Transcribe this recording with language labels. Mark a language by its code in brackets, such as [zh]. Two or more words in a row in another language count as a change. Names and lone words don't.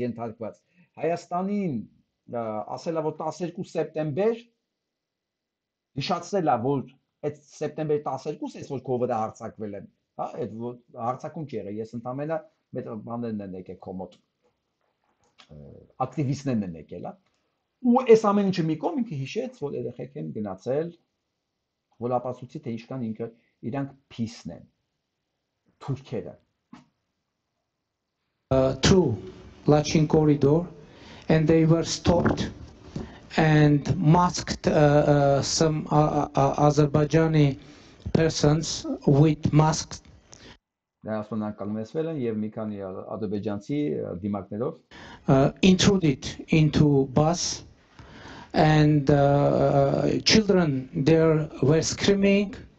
[hy] ենթարկված, Հայաստանին ասել է որ 12 սեպտեմբեր հիշացրել է որ այդ սեպտեմբերի 12-ը ես որ քո վրա հարձակվել եմ, հա, այդ հարձակում չի եղել, ես ընդամենը մեր բաներն են եկել կոմոդ ակտիվիստներն են եկել, հա։ Ու այս ամեն ինչը մի կողմ ինքը հիշեց, որ երեխեք են գնացել, որ ապացուցի թե ինչքան ինքը իրանք փիսն են, թուրքերը։ [en] Through Lachin corridor, and they were stopped and masked some Azerbaijani persons with masks. Intruded into bus, and children there were screaming.